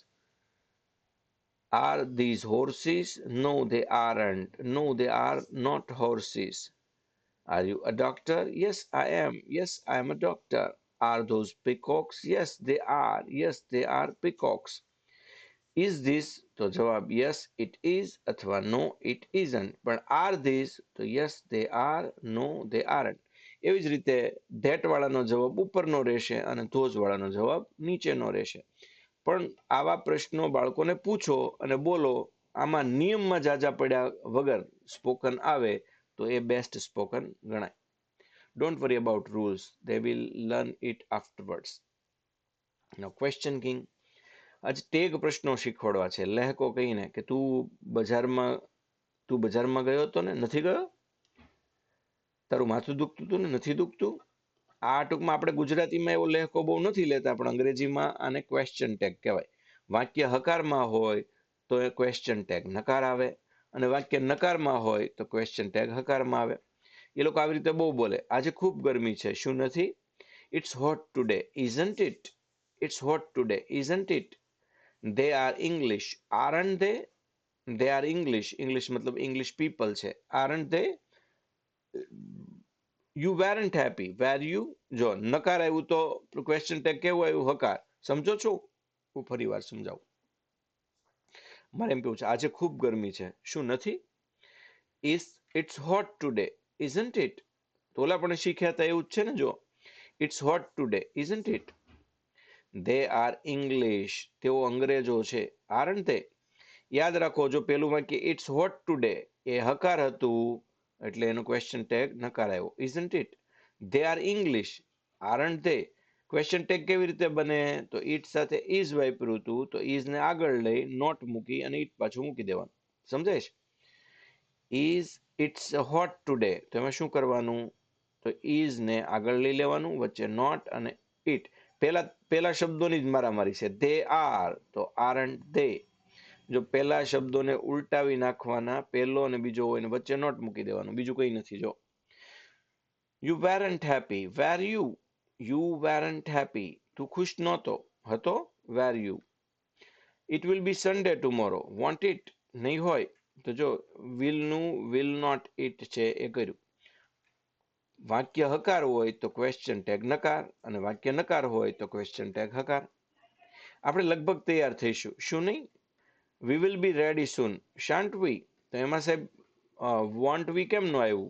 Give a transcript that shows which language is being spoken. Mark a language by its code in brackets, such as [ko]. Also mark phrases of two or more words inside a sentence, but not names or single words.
[en] Are these horses? No, they aren't. No, they are not horses. Are you a doctor? Yes, I am. Yes, I am a doctor. Are those peacocks? Yes, they are. Yes, they are peacocks. Is this? [gu] તો જવાબ [en] yes, it is [gu] અથવા [en] no, it isn't. પણ are these? તો yes, they are. No, they aren't. [gu] એવી જ રીતે that વાળાનો જવાબ ઉપરનો રહેશે અને those વાળાનો જવાબ નીચેનો રહેશે. પણ આવા પ્રશ્નો બાળકોને પૂછો અને બોલો, આમાં નિયમમાં જાજા પડ્યા વગર સ્પોકન આવે તો એ [en] best spoken [gu] ગણાય. [en] don't worry about rules, they will learn it afterwards. Now question king. [gu] આજ ટેગ પ્રશ્નો શીખવાડવા છે. લહેકો કહીને કે તું બજારમાં ગયો હતો ને? નથી ગયો? તારું માથું દુખતું હતું ને? નથી દુખતું? આ ટૂંકમાં આપણે ગુજરાતીમાં એવો લહેકો બહુ નથી લેતા, પણ અંગ્રેજીમાં આને [en] question tag [gu] કહેવાય. વાક્ય હકારમાં હોય તો એ [en] question tag [gu] નકાર આવે, અને વાક્ય નકારમાં હોય તો [en] question tag [gu] હકારમાં આવે. એ લોકો આવી રીતે બહુ બોલે, આજે ખૂબ ગરમી છે, શું નથી? [en] It's hot today, isn't it? It's hot today, isn't it? they are English, aren't they? they are English, English મતલબ English people છે. aren't they? you weren't happy, were you? [gu] જો નકાર આવ્યું તો [en] question tag [gu] કેવું આવ્યું? હકાર. સમજો છો? હું ફરી વાર સમજાવું. મારે એમ કેવું છે, આજે ખૂબ ગરમી છે, શું નથી? [en] is it's hot today, isn't it? [gu] તો ઓલા પણ શીખ્યા હતા એવું જ છે ને. જો [en] it's hot today, isn't it? they are English, [gu] તેઓ અંગ્રેજો છે. [en] aren't they? [gu] યાદ રાખો, જો પેલું વાક્ય [en] it's hot today [gu] એ હકાર હતું એટલે એનો [en] question tag [gu] નકાર આવ્યો. [en] isn't it? they are English, aren't they? question tag [gu] કેવી રીતે બને? તો ઇટ સાથે ઇઝ વાપર્યું હતું, તો ઇઝ ને આગળ લઈ નોટ મૂકી અને ઇટ પાછું મૂકી દેવાનું. સમજાય છે? [en] is it's hot today, [gu] તો એમાં શું કરવાનું? તો ઇઝ ને આગળ લઈ લેવાનું, વચ્ચે નોટ અને ઇટ. પેલા પેલા શબ્દોની જ મારામારી છે. [en] they are તો aren't they. [gu] જો પેલા શબ્દોને ઉલટાવી નાખવાના, પેલો અને બીજો હોય ને વચ્ચે નોટ મૂકી દેવાનું, બીજું કઈ નથી. [en] જો યુ weren't happy, were you? યુ weren't happy, [gu] તું ખુશ નહોતો, હતો? [en] were you? it will be Sunday tomorrow, won't it? [gu] નહીં હોય તો જો will નું [en] will not it [gu] છે એ કર્યું. વાક્ય હકાર હોય તો [en] question tag [gu] નકાર, અને વાક્ય નકાર હોય તો [en] question tag [gu] હકાર. આપણે લગભગ તૈયાર થઈશું, શું નહીં? [en] We will be ready soon, shan't we? [gu] તો એમાં સાહેબ [en] won't we [gu] કેમ નો આવ્યું?